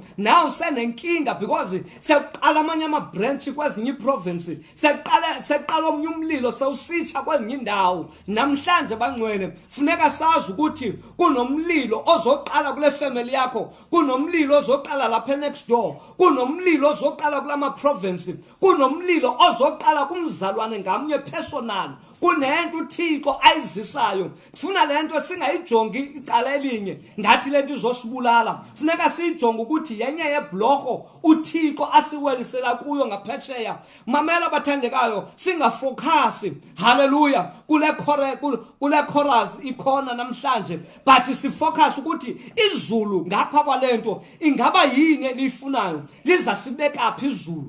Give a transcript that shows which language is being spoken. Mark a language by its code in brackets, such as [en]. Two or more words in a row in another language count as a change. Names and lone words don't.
[xh] Now senenkinga because seqala amanye ama-branch kwezinye iprovince, seqala omnye umlilo sewusitsha kwezinye indawo. Namhlanje bangcwele funeka sazi ukuthi kunomlilo ozoqala kule family yakho, kunomlilo ozoqala lapha [en] next door, [xh] kunomlilo ozoqala kulama province, kunomlilo ozoqala kumzalwane ngamnye personal. Kunento uThixo ayizisayo. Funa lento singayijongi icala elinye ngathi lento izosibulala. Funeka siyijonge ukuthi yenye yebhlorho uThixo asiwelisela kuyo ngaphetsheya. Mamela bathandekayo, singafocus, hallelujah, kule chorus ikhona namhlanje, but sifocus ukuthi izulu ngapha kwalento ingaba yini elifunayo, liza sibeka phi izulu.